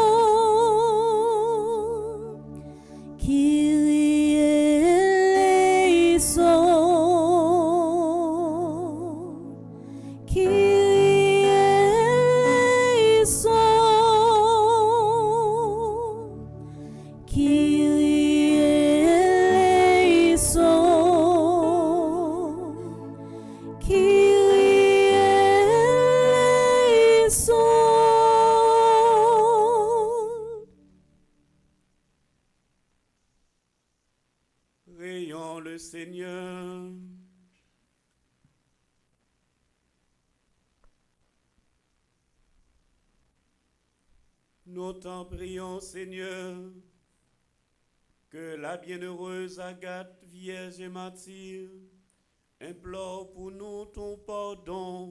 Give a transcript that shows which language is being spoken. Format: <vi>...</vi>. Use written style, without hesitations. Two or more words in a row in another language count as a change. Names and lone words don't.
<el>Kyrie eleison, Kyrie eleison, Kyrie eleison, Kyrie eleison.</el> <fr>Prions le Seigneur. Nous t'en prions, Seigneur, que la bienheureuse Agathe, vierge et martyre, implore pour nous ton pardon.</fr>